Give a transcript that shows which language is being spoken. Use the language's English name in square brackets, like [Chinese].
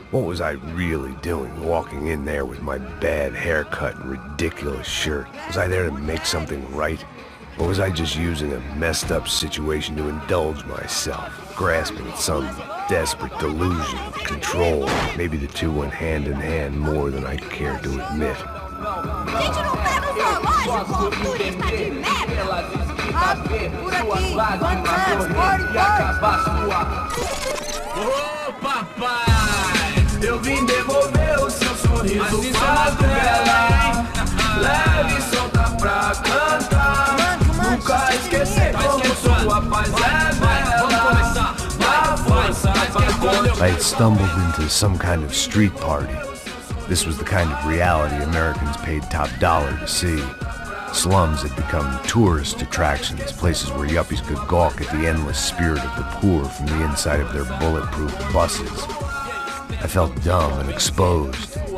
[English] What was I really doing, walking in there with my bad haircut and ridiculous shirt? Was I there to make something right? Or was I just using a messed up situation to indulge myself, grasping at some desperate delusion of control? Maybe the two went hand in hand more than I care to admit. [Portuguese] Gente, não tá no zoológico, turista de merda! Por aqui, [English] one time, party. [Portuguese] Ô papai, eu vim devolver o seu sorriso favela. Leve e solta pra cantar. Nunca esquecer como sua paz é bela. Na força [English] I had stumbled into some kind of street party. This was the kind of reality Americans paid top dollar to see. Slums had become tourist attractions, places where yuppies could gawk at the endless spirit of the poor from the inside of their bulletproof buses. I felt dumb and exposed.